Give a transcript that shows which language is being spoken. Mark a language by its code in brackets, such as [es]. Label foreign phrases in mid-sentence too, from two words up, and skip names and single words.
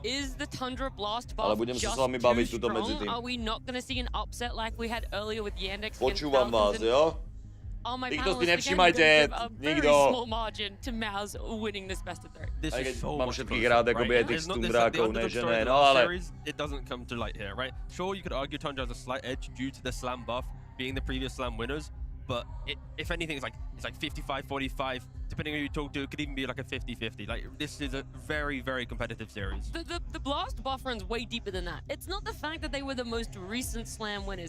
[sk] Ale budem sa s vami baviť tuto medzi tým. Počúvam vás, jo? Nikto si nevšímajte, nikto. Aj keď mám všetkých rád, akoby aj tých Tundrákov, ne, že ne, no ale... [en] It doesn't come to light here, right? Sure, you could argue Tundra has a slight edge due to the slam buff being the previous slam winners, but if anything, it's like 55-45. Depending on who you talk to, it could even be like a 50-50. Like, this is a very, very competitive series. The Blast buff runs way deeper than that. It's not the fact that they were the most recent Slam winners.